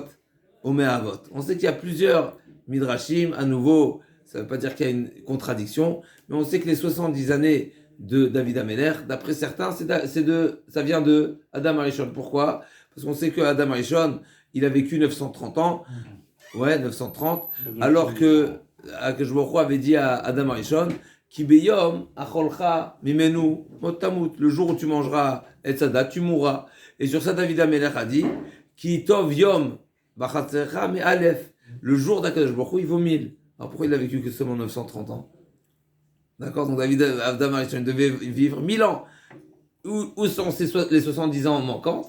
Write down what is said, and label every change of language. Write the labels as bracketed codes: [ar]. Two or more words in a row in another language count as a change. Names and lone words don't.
[fr] On sait qu'il y a plusieurs midrashim, à nouveau, ça ne veut pas dire qu'il y a une contradiction, mais on sait que les 70 années de David Ameller, d'après certains, ça vient de Adam Arishon. Pourquoi? Parce qu'on sait que Adam Arishon, il a vécu 930 ans, 930, alors que Akadosh Baruch Hu avait dit à Adam Arishon, [he] כי ביום אכלך ממנו מות תמות, [fr] le jour où tu mangeras etzada, tu mourras. Et sur ça, David Ameller a dit, [he] כי טוב יום בחצריך מאלף, [fr] le jour d'Akadosh Baruch Hu, il vaut 1000. Alors pourquoi il a vécu que seulement 930 ans? D'accord, donc Adam Arishon devait vivre 1000 ans. Où sont les 70 ans manquants?